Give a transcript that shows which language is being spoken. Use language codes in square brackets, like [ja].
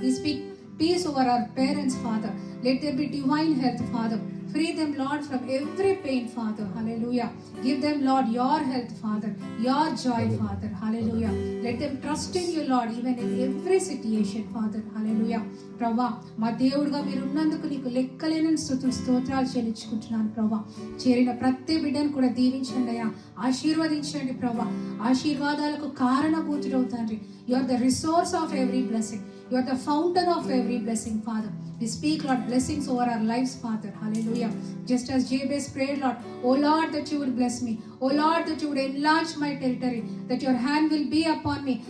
[en] We speak peace over our parents, Father. Let there be divine health, Father. Free them, Lord, from every pain, Father. Hallelujah. Give them, Lord, your health, Father. Your joy, Father. Hallelujah. Let them trust in you, Lord, even in every situation, Father. Hallelujah. [te] ప్రభా, మా దేవుడుగా మీరు ఉన్నందుకు నీకు లెక్కలేని స్తోత్రాలు చెల్లించుకుంటున్నాను ప్రభా. చేరిన ప్రతి బిడ్డను కూడా దీవించండి అయ్యా, ఆశీర్వదించండి ప్రభా. ఆశీర్వాదాలకు కారణభూతుడవు తండ్రి. [en] You are the resource of every blessing. You are the fountain of every blessing, Father. We speak, Lord, blessings over our lives, Father. Hallelujah. Just as Jabez prayed, Lord, oh Lord, that you would bless me. Oh Lord, that you would enlarge my territory. That your hand will be upon me.